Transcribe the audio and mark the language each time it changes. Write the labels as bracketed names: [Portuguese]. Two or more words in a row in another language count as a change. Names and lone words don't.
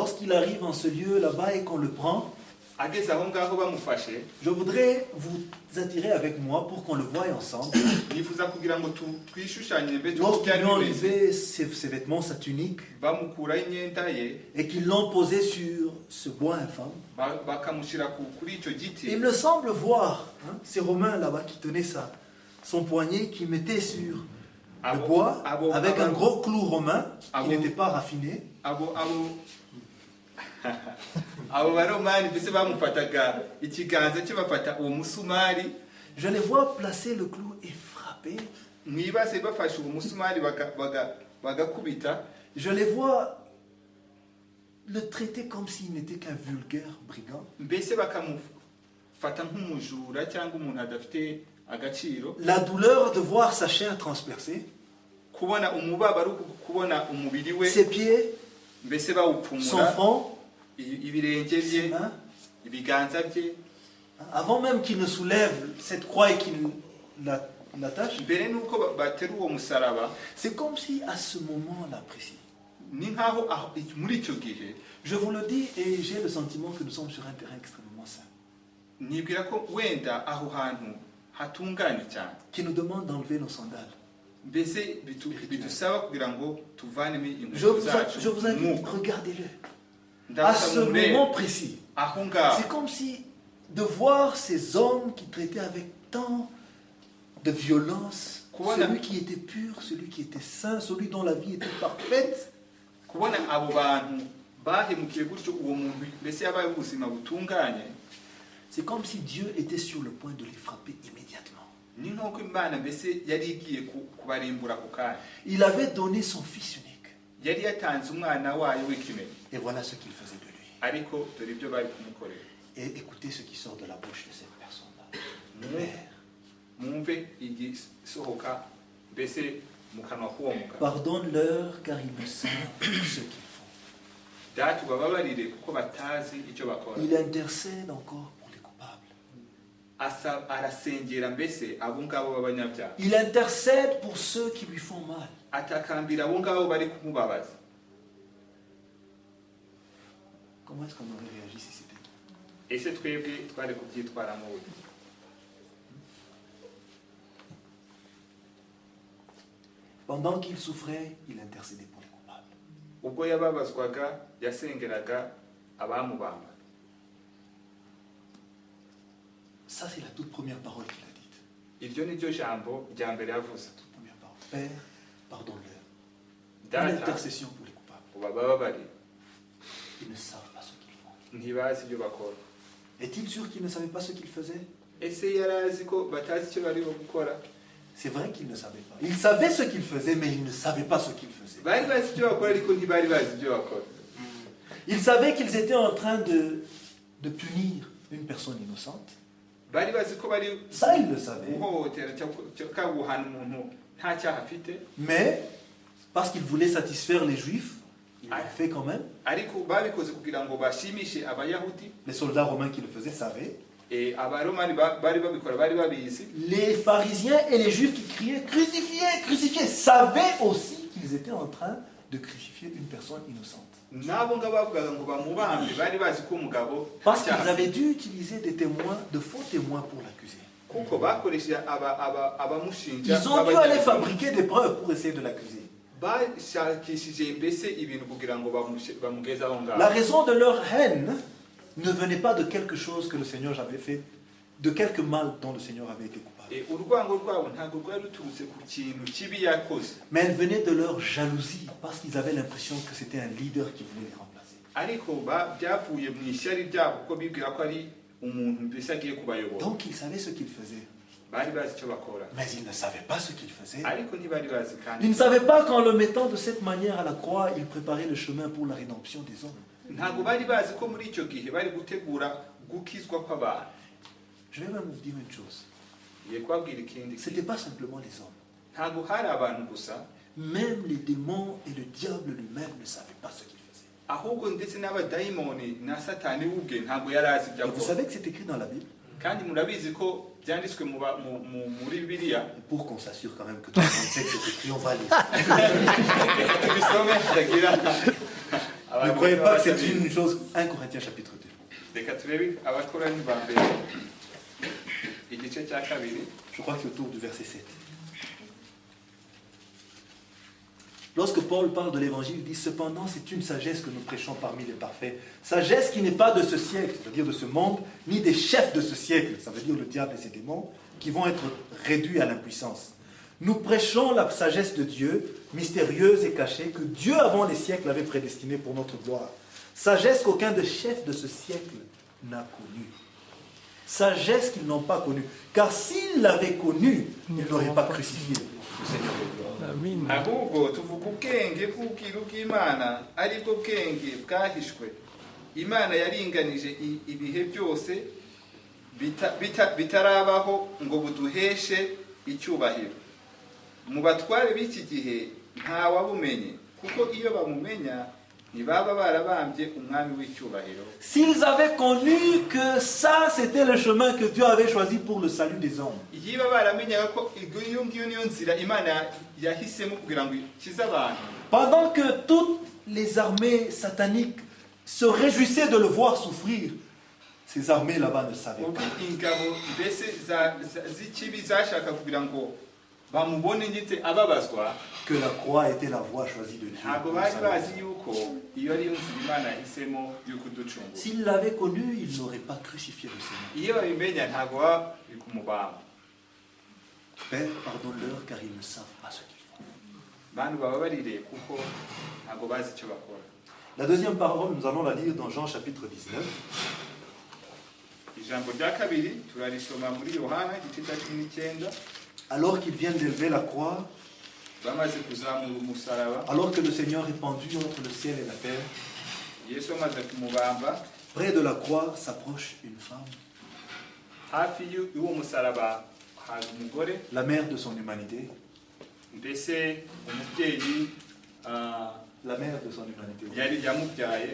[French] Lorsqu'il arrive en ce lieu là-bas et qu'on le prend, [Kinyarwanda] Ageze aho ngaho bamufashe, [French] je voudrais vous attirer avec moi pour qu'on le voie ensemble. [Kinyarwanda] nifuza kugira ngo twishushanye mbese [French] Lorsqu'ils lui ont [Kinyarwanda] byari bimeze. [French] enlevé ses vêtements, sa tunique, [Kinyarwanda] Bamukuraho imyenda ye [French] et qu'ils l'ont posé sur ce bois infâme, [Kinyarwanda] bakamushyira kuri icyo giti. [French] il me semble voir ces Romains là-bas qui tenaient son poignet, qui mettaient sur le bois avec un gros clou romain qui n'était pas raffiné. [Kinyarwanda] Abo baromani mbese bamufataga ikiganza cye bafata uwo musumari, [French] Je les vois placer le clou et frapper. [Kinyarwanda] mwibase bafashe uwo musumari bagakubita. [French] Je les vois le traiter comme s'il n'était qu'un vulgaire brigand. [Kinyarwanda] Mbese bakamufata nk'umujura cyangwa umuntu adafite agaciro. [French] La douleur de voir sa chair transpercée, [Kinyarwanda] Kubona umubabaro, kubona umubiri we [French] ses pieds, [Kinyarwanda] mbese [French] son [Kinyarwanda] bawupfumura, [French] front, [Kinyarwanda] ibirenge [French] ses [Kinyarwanda] bye, [French] mains. [Kinyarwanda] ibiganza bye. [French] Avant même qu'il ne soulève cette croix et qu'il l'attache, [Kinyarwanda] Mbere nuko batera uwo musaraba, [French] c'est comme si à ce moment-là précis, [Kinyarwanda] ni nkaho muri icyo gihe [French] je vous le dis et j'ai le sentiment que nous sommes sur un terrain extrêmement sain, [Kinyarwanda] nibwira ko wenda aho hantu hatunganye cyane, [French] qui nous demande d'enlever nos sandales. [Kinyarwanda] mbese bidusaba kugira ngo tuvanemo [French] Je [Kinyarwanda] inkweto zacu. [French] vous invite, [Kinyarwanda] Mwuka. [French] regardez-le. À [Kinyarwanda] Ndabasaba [French] ce [Kinyarwanda] murebe [French] moment précis, [Kinyarwanda] aho ngaho, [French] c'est comme si de voir ces hommes qui traitaient avec tant de violence, [Kinyarwanda] Kubona- [French] celui qui était pur, celui qui était saint, celui dont la vie était parfaite, [Kinyarwanda] kubona abo bantu bahemukiye gutyo uwo muntu mbese yabaye ubuzima butunganye, [French] c'est comme si Dieu était sur le point de les frapper immédiatement. [Kinyarwanda] ni nk'uko Imana mbese yari igiye kubarimbura ako kanya. [French] Il avait donné son fils unique. [Kinyarwanda] Yari yatanze umwana wayo w'ikinege, [French] Et voilà ce qu'il faisait de lui. [Kinyarwanda] ariko dore ibyo bari kumukorera. [French] Et écoutez ce qui sort de la bouche de cette personne-là. [Kinyarwanda] Mwumve- mwumve igisohoka mbese mu kanwa k'uwo mugabo. [French] Pardonne-leur car ils ne savent ce qu'ils font. [Kinyarwanda] Data ubababarire kuko batazi icyo bakora. [French] Il intercède encore pour les coupables. [Kinyarwanda] Arasengera mbese abo ngabo b'abanyabyaha, [French] Il intercède pour ceux qui lui font mal. [Kinyarwanda] atakambira abo ngabo bari kumubabaza. [French] Comment est-ce qu'on aurait réagi si c'était nous? [Kinyarwanda] Ese twebwe twari kubyitwaramo gute? [French] Pendant qu'il souffrait, il intercédait pour les coupables. [Kinyarwanda] Ubwo yababazwaga yasengeraga abamubamba. [French] Ça, c'est la toute première parole qu'il a dite. [Kinyarwanda] Iryo ni ryo jambo rya mbere yavuze. [French] Toute première parole. Père, pardonne-leur. Une [Kinyarwanda] Data [French] intercession pour les coupables. [Kinyarwanda] ubababarire, [French] Ils ne savent pas ce qu'ils font. [Kinyarwanda] ntibazi ibyo bakora. [French] Est-il sûr qu'ils ne savaient pas ce qu'ils faisaient? [Kinyarwanda] Ese yari azi ko batazi icyo bari gukora? [French] C'est vrai qu'ils ne savaient pas. Ils savaient ce qu'ils faisaient, mais ils ne savaient pas ce qu'ils faisaient. [Kinyarwanda] Bari bazi ibyo bakora ariko ntibari bazi ibyo bakora. [French] Ils savaient qu'ils étaient en train de punir une personne innocente. [Kinyarwanda] bari bazi ko bari [French] Ça, ils le savaient. [Kinyarwanda] guhohotera cyangwa guhana umuntu nta cyaha afite, [French] Mais, parce qu'ils voulaient satisfaire les Juifs, ils l'ont fait quand même. [Kinyarwanda] ariko babikoze kugira ngo bashimishe abayahudi. [French] Les soldats romains qui le faisaient savaient. [Kinyarwanda] Abaromani bari babikora bari babizi. [French] Les pharisiens et les Juifs qui criaient « Crucifiez, crucifiez » savaient aussi qu'ils étaient en train de crucifier une personne innocente. [Kinyarwanda] Nabo ngabo bavugaga ngo bamubambe bari bazi ko umugabo [French] Parce qu'ils avaient dû utiliser des témoins, de faux témoins pour l'accuser. [Kinyarwanda] kuko bakoresheje abamushinja. [French] Ils ont dû aller fabriquer des preuves pour essayer de l'accuser. [Kinyarwanda] bashakishije mbese ibintu kugira ngo bamugeze aho ngaho. [French] La raison de leur haine ne venait pas de quelque chose que le Seigneur avait fait, de quelque mal dont le Seigneur avait été coupable. [Kinyarwanda] urwango rwabo ntabwo rwari ruturutse ku kintu kibi yakoze, [French] Mais elle venait de leur jalousie, parce qu'ils avaient l'impression que c'était un leader qui voulait les remplacer. [Kinyarwanda] ariko byavuye mu ishyari ryabo kuko bibwira ko ari umuntu mbese agiye kubayobora. [French] Donc ils savaient ce qu'ils faisaient, [Kinyarwanda] Bari bazi icyo bakora, [French] mais ils ne savaient pas ce qu'ils faisaient. [Kinyarwanda] ariko ntibari bazi [French] Ils [Kinyarwanda] kandi [French] ne savaient pas qu'en le mettant de cette manière à la croix, ils préparaient le chemin pour la rédemption des hommes. [Kinyarwanda] ntabwo bari bazi ko muri icyo gihe bari gutegura gukizwa kw'abantu. [French] Je vais même vous dire une chose, [Kinyarwanda] Ngiye kubabwira ikindi [French] ce n'était pas simplement les hommes. [Kinyarwanda] ntabwo hari abantu gusa, [French] Même les démons et le diable lui-même ne savaient pas ce qu'ils faisaient. [Kinyarwanda] ahubwo ndetse n'abadayimoni na satani we ubwe ntabwo yari azi ibyo [French] Et vous [Kinyarwanda] akora. [French] savez que c'est écrit dans la Bible. [Kinyarwanda] kandi murabizi ko byanditswe muri bibiliya. [French] Et pour qu'on s'assure quand même que tout le monde sait que c'est écrit, on va lire. [Kinyarwanda] tubisome hatagira [French] Ne croyez pas que c'est une chose. 1 Corinthiens chapitre 2. [Kinyarwanda] reka turebe abakorani ba mbere igice cya kabiri. [French] Je crois que c'est autour du verset 7. Lorsque Paul parle de l'évangile, il dit cependant c'est une sagesse que nous prêchons parmi les parfaits. Sagesse qui n'est pas de ce siècle, c'est-à-dire de ce monde, ni des chefs de ce siècle, ça veut dire le diable et ses démons, qui vont être réduits à l'impuissance. Nous prêchons la sagesse de Dieu, mystérieuse et cachée, que Dieu avant les siècles avait prédestinée pour notre gloire. Sagesse qu'aucun des chefs de ce siècle n'a connue. Sagesse qu'ils n'ont pas connue. Car s'ils l'avaient connue, ils n'auraient pas crucifié le Seigneur de gloire. [Kinyarwanda] ahubwo tuvuga ubwenge bw'ubwiru bw'Imana ari bwo bwenge bwahishwe. Imana yaringanije ibihe byose bitarabaho ngo buduheshe icyubahiro. Mu batware b'iki gihe nta wabumenye kuko iyo bamumenya ntibaba barabambye umwami w'icyubahiro. [French] S'ils avaient connu que ça, c'était le chemin que Dieu avait choisi pour le salut des hommes. [Kinyarwanda] Yiba baramenyaga ko iyo ngiyo niyo nzira Imana yahisemo kugira ngo ikize abantu. [French] Pendant que toutes les armées sataniques se réjouissaient de le voir souffrir, ces armées là-bas ne savaient [Kinyarwanda] Ubwo [French] pas [Kinyarwanda] ingabo mbese z'ikibi zashaka kugira ngo bamubone ndetse ababazwa, [French] que la croix était la voie choisie de Dieu. [Kinyarwanda] ntabwo [French] pour le [Kinyarwanda] bari [French] salut. [Kinyarwanda] bazi yuko iyo ari yo nzira Imana yahisemo yo kuducungura. [French] S'ils l'avaient connu, ils n'auraient pas crucifié le Seigneur. [Kinyarwanda] Iyo babimenya ntabwo baba bari kumubamba. [French] Père, pardonne-leur car ils ne savent pas ce qu'ils font. [Kinyarwanda] Bantu baba barire kuko ntabwo bazi icyo bakora. [French] La deuxième parole, nous allons la lire dans Jean chapitre 19. [Kinyarwanda] Ijambo rya kabiri turarisoma muri Yohana igice cya 19. [French] Alors qu'ils viennent d'élever la croix, [Kinyarwanda] Bamaze kuzamura umusaraba, [French] alors que le Seigneur est pendu entre le ciel et la terre, [Kinyarwanda] Yesu amaze kumubamba, [French] près de la croix s'approche une femme, [Kinyarwanda] hafi y'uwo musaraba hari umugore, [French] la mère de son humanité, [Kinyarwanda] mbese umubyeyi [French] la mère de son humanité, [Kinyarwanda] yari yamubyaye,